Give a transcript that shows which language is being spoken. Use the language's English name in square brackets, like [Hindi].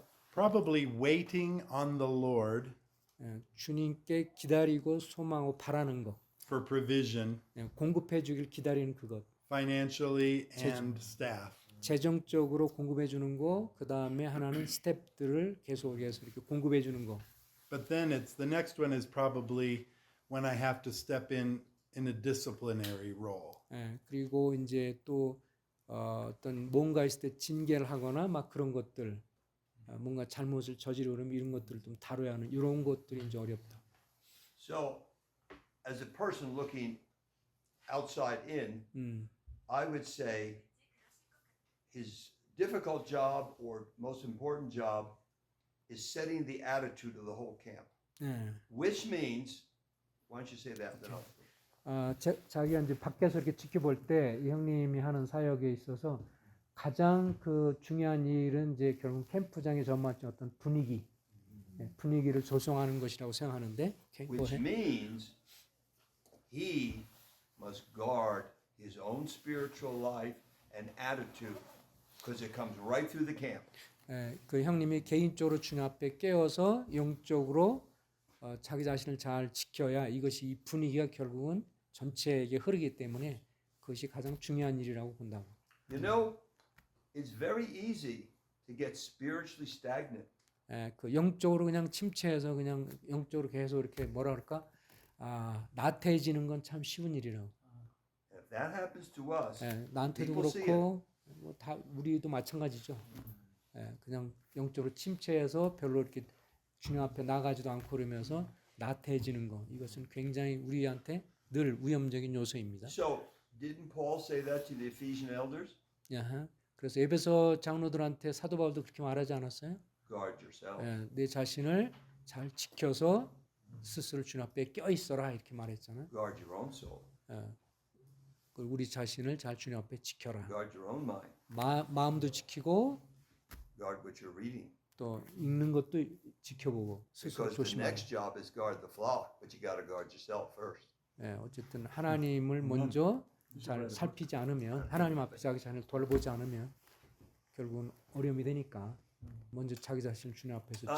[English] probably waiting on the Lord [Korean] 예, 주님께 기다리고 소망하고 바라는 것, [English] for provision [Korean] 예, 공급해 주길 기다리는 그것, [English] financially and staff. [Korean] 재정적으로 공급해 주는 거, 그 다음에 하나는 스텝들을 계속해서 이렇게 공급해 주는 거. [English] But then the next one is probably when I have to step in a disciplinary role. [Korean] 예, 그리고 이제 또 어떤 뭔가 있을 때 징계를 하거나 막 그런 것들, 뭔가 잘못을 저지르면 이런 것들을 좀 다뤄야 하는 이런 것들이 이제 어렵다. [English] So, as a person looking outside in, I would say his difficult job or most important job is setting the attitude of the whole camp. [Korean] 예. [English] Which means, why don't you say that? Then I'll. [Korean] 자기가 이제 밖에서 이렇게 지켜볼 때 이 형님이 하는 사역에 있어서 가장 그 중요한 일은 이제 결국 캠프장의 전반적인 어떤 분위기, 분위기를 조성하는 것이라고 생각하는데, [English] Which means he must guard his own spiritual life and attitude because it comes right through the camp. [Korean] 그 형님이 개인적으로 주님 앞에 깨어서 영적으로 자기 자신을 잘 지켜야 이것이 이 분위기가 결국은 전체에게 흐르기 때문에 그것이 가장 중요한 일이라고 본다고. [English] You know, it's very easy to get spiritually stagnant. [Korean] 그 영적으로 그냥 침체해서 그냥 영적으로 계속 이렇게 뭐라 그럴까? 나태해지는 건 참 쉬운 일이라고. [English] If that happens to us, [Korean] 나한테도 [English] people see [Korean] 그렇고 뭐 다 우리도 마찬가지죠. 그냥 영적으로 침체해서 별로 이렇게 주님 앞에 나가지도 않고 그러면서 나태해지는 거 이것은 굉장히 우리한테 늘 위험적인 요소입니다. [English] So, didn't Paul say that to the Ephesian elders? [Korean] 그래서 에베소 장로들한테 사도 바울도 그렇게 말하지 않았어요? [English] Guard yourself. [Korean] 내 자신을 잘 지켜서 스스로 주님 앞에 껴 있어라 이렇게 말했잖아요. [English] Guard your own soul. [Korean] 우리 자신을 잘 주님 앞에 지켜라. [English] Guard your own mind. [Korean] 마음도 지키고 [English] Guard what you're reading. [Korean] 또 읽는 것도 지켜보고 스스로 [English] Because the [Korean] 조심하라. [English] next job is guard the flock, but you got to guard yourself first. [Korean] 어쨌든 하나님을 먼저 잘 살피지 않으면 하나님 앞에 자기 자신을 돌보지 않으면 결국은 어려움이 되니까 먼저 자기 자신을 주님 앞에서